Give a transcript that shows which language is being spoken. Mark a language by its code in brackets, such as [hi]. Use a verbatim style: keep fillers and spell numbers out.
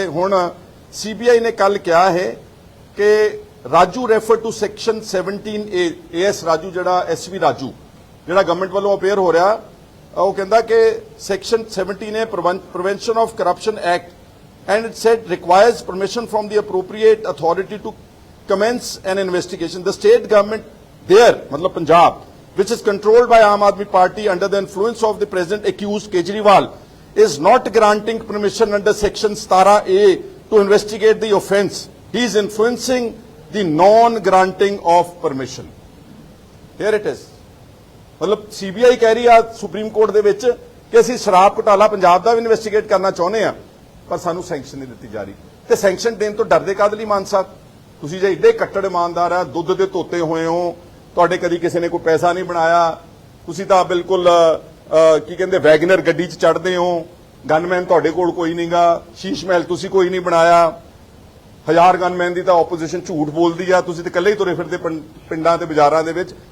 [pa] ਤੇ ਹੁਣ ਸੀਬੀਆਈ ਨੇ ਕੱਲ ਕਿਹਾ ਹੈ ਕਿ Raju refer to section seventeen A, as Raju ਜਿਹੜਾ ਐਸਵੀ ਰਾਜੂ ਜਿਹੜਾ ਗਵਰਨਮੈਂਟ ਵੱਲੋਂ ਅਪੀਅਰ ਹੋ ਰਿਹਾ, ਉਹ ਕਹਿੰਦਾ ਕਿ section seventeen A prevention of corruption act [en] And it said requires permission from the appropriate authority to commence an investigation. The state government there, matlab Punjab, which is controlled by Aam Aadmi Party under the influence of the present accused Kejriwal, is not granting permission under section seventeen A to investigate the offence. He is influencing the non-granting of permission. Here it is. [pa] ਮਤਲਬ CBI ਕਹਿ ਰਹੀ ਆ supreme court ਦੇ ਵਿੱਚ ਕਿ ਅਸੀਂ ਸ਼ਰਾਬ ਘੁਟਾਲਾ ਪੰਜਾਬ ਦਾ ਵੀ investigate ਕਰਨਾ ਚਾਹੁੰਦੇ ਆ, ਪਰ ਸਾਨੂੰ ਸੈਂਕਸ਼ਨ ਨਹੀਂ ਦਿੱਤੀ ਜਾ ਰਹੀ। ਤੇ ਸੈਂਕਸ਼ਨ ਦੇਣ ਤੋਂ ਡਰਦੇ ਕਾਹਦੇ ਲਈ ਮਾਨ ਸਾਹਿਬ? ਤੁਸੀਂ ਜੇ ਇੱਡੇ ਕੱਟੜ ਇਮਾਨਦਾਰ ਆ, ਦੁੱਧ ਦੇ ਧੋਤੇ ਹੋਏ ਹੋ, ਤੁਹਾਡੇ ਕਦੀ ਕਿਸੇ ਨੇ ਕੋਈ ਪੈਸਾ ਨਹੀਂ ਬਣਾਇਆ, ਤੁਸੀਂ ਤਾਂ ਬਿਲਕੁਲ ਅ, ਅ, ਕੀ ਕਹਿੰਦੇ ਵੈਗਨਰ ਗੱਡੀ 'ਚ ਚੜਦੇ ਹੋ, ਗਨਮੈਨ ਤੁਹਾਡੇ ਕੋਲ ਕੋਈ ਨਹੀਂਗਾ, ਸ਼ੀਸ਼ ਮਹਿਲ ਤੁਸੀਂ ਕੋਈ ਨਹੀਂ ਬਣਾਇਆ, ਹਜ਼ਾਰ ਗਨਮੈਨ ਦੀ ਤਾਂ ਆਪੋਜੀਸ਼ਨ ਝੂਠ ਬੋਲਦੀ ਆ, ਤੁਸੀਂ ਤਾਂ ਇਕੱਲੇ ਹੀ ਤੁਰੇ ਫਿਰਦੇ ਪਿੰ- ਪਿੰਡਾਂ ਤੇ ਬਾਜ਼ਾਰਾਂ ਦੇ ਵਿੱਚ।